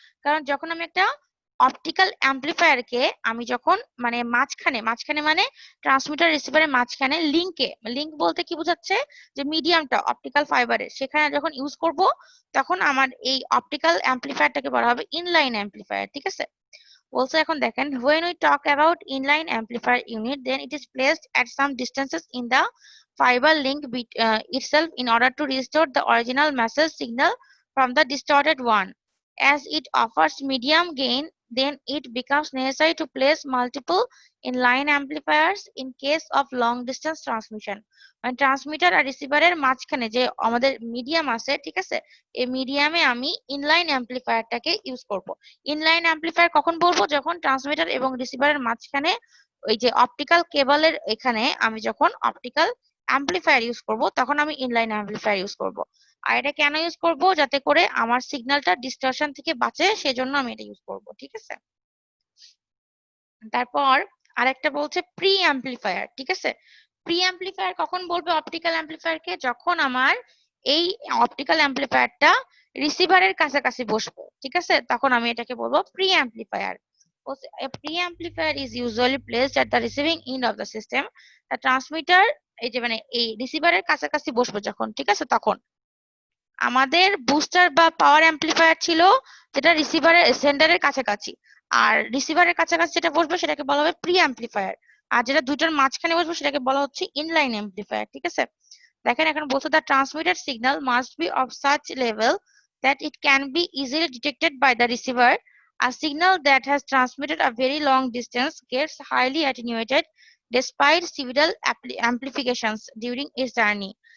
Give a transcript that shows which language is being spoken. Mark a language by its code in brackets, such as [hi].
[bn] কারণ যখন আমি একটা অপটিক্যাল অ্যাম্পলিফায়ারকে আমি যখন মানে মাঝখানে মাঝখানে মানে ট্রান্সমিটার রিসিভারের মাঝখানে লিংকে, লিংক বলতে কি বোঝাচ্ছে? যে মিডিয়ামটা অপটিক্যাল ফাইবারের সেখানে যখন ইউজ করব, তখন আমার এই অপটিক্যাল অ্যাম্পলিফায়ারটাকে বলা হবে ইনলাইন অ্যাম্পলিফায়ার, ঠিক আছে? [en] Also [bn] এখন দেখেন [en] when we talk about inline amplifier unit, then it is placed at some distances in the fiber link itself in order to restore the original message signal from the distorted one. as it offers medium gain, then it becomes necessary to place multiple inline amplifiers in case of long distance transmission. [bn] মানে transmitter আর রিসিভারের মাঝখানে যে আমাদের medium আছে, ঠিক আছে, এই মিডিয়ামে আমি ইনলাইন অ্যাম্পলিফায়ারটাকে ইউজ করব। ইনলাইন অ্যাম্পলিফায়ার কখন বলবো? যখন ট্রান্সমিটার এবং রিসিভারের মাঝখানে ওই যে অপটিক্যাল কেবলের এখানে আমি যখন অপটিক্যাল অ্যাম্পলিফায়ার ইউজ করব, তখন আমি ইনলাইন অ্যাম্পলিফায়ার ইউজ করব। আর এটা কেন ইউজ করব? যাতে করে আমার সিগন্যালটা ডিস্টরশন থেকে বাঁচে, সেজন্য আমি এটা ইউজ করব, ঠিক আছে। তারপর আরেকটা বলছে প্রি অ্যাম্পলিফায়ার, ঠিক আছে। প্রি অ্যাম্পলিফায়ার কখন বলবে অপটিক্যাল অ্যাম্পলিফায়ারকে? যখন আমার এই অপটিক্যাল অ্যাম্পলিফায়ারটা রিসিভারের কাছাকাছি বসবে, ঠিক আছে, তখন আমি এটাকে বলবো pre amplifier. [en] A preamplifier is usually placed at the receiving end of the system. The transmitter [bn] এই যে মানে এই রিসিভারের কাছাকাছি বসবে যখন, ঠিক আছে, তখন আমাদের বুস্টার বা পাওয়ার অ্যাম্পলিফায়ার ছিল যেটা রিসিভারের সেন্টারের কাছাকাছি, আর রিসিভারের কাছাকাছি যেটা বসবে সেটাকে বলা হবে প্রি অ্যাম্পলিফায়ার, আর যেটা দুইটার মাঝখানে বসবে সেটাকে বলা হচ্ছে ইনলাইন অ্যাম্পলিফায়ার, ঠিক আছে। দেখেন এখন বলছে [en] the transmitted signal must be of such level that it can be easily detected by the receiver. A signal that has transmitted a very long distance gets highly attenuated despite several amplifications during its journey.